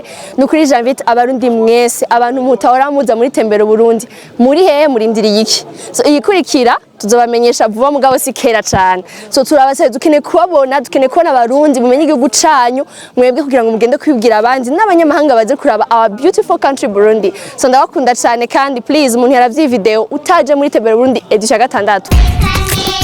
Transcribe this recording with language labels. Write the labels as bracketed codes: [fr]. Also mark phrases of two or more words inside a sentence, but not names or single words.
[rn] Nukuri [fr] j'invite [rn] abarundi mwese, abantu mutahora muza muri Tembera Uburundi, muri hehe murindiriye iki? So iyikurikira tuzobamenyesha vuba mugabo si kera cyane. So turabasaba dukeneye kubabona, dukeneye kubona abarundi mumenye igihugu canyu, mwebwe kugira ngo mugende kwibwira abandi n'abanyamahanga baze kuraba [en] our beautiful country [rn] Burundi. So ndabakunda cyane kandi please umuntu yaravye video utaje muri Tembera Uburundi edition ya gatandatu.